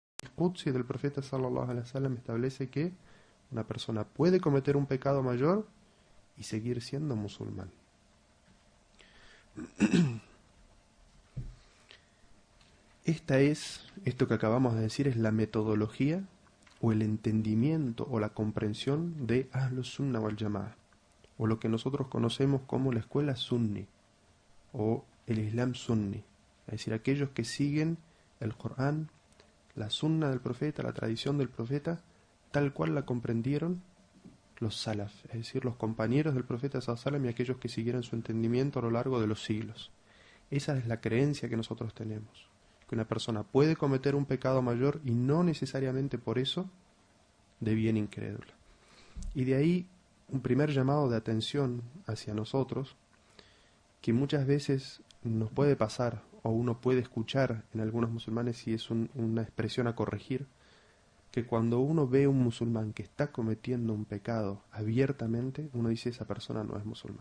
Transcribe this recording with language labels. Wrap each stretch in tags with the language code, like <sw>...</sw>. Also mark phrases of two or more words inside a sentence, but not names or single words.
<es>Qudsi del profeta</es> <ar>صلى الله عليه وسلم</ar> <es>establece que una persona puede cometer un pecado mayor y seguir siendo musulmán. Esto que acabamos de decir es la metodología o el entendimiento o la comprensión de Ahlus Sunnah wal Jama'ah, o lo que nosotros conocemos como la escuela sunni o el Islam sunni, es decir, aquellos que siguen el Corán, la sunna del profeta, la tradición del profeta, tal cual la comprendieron los salaf, es decir, los compañeros del profeta</es> <ar>صلى الله عليه وسلم</ar> <es>y aquellos que siguieron su entendimiento a lo largo de los siglos. Esa es la creencia que nosotros tenemos, que una persona puede cometer un pecado mayor y no necesariamente por eso deviene incrédula. Y de ahí un primer llamado de atención hacia nosotros, que muchas veces nos puede pasar o uno puede escuchar en algunos musulmanes, y es una expresión a corregir, que cuando uno ve a un musulmán que está cometiendo un pecado abiertamente, uno dice esa persona no es musulmán.</es>